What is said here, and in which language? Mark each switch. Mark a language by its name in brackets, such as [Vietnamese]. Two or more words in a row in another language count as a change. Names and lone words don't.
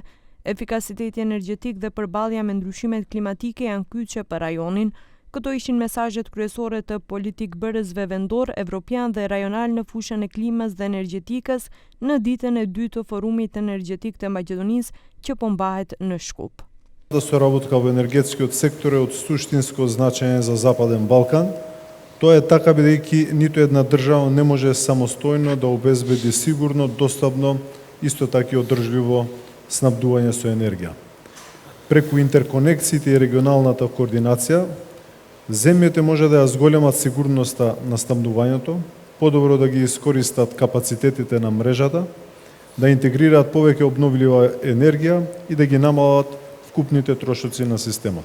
[Albanian] Efikasiteti energjetik dhe përballja me ndryshimet klimatike janë kyçe për rajonin. Këto ishin mesazhet kryesore të politikbërësve vendor, evropian dhe rajonal në fushën e klimës dhe energjetikës në ditën e dytë të forumit energjetik të Maqedonisë që po mbahet në Shkup. [Macedonian] Да соработка во енергетскиот сектор е од суштинско значење за Западен Балкан. Тоа е така бидејќи ниту една држава не може самостојно да обезбеди сигурно, достапно, исто така и одржливо снабдување со енергија. Преку интерконекциите и регионалната координација, земјите може да ја зголемат сигурноста на снабдувањето, подобро да ги искористат капацитетите на мрежата, да интегрираат повеќе обновлива енергија и да ги намалат вкупните трошоци на системот.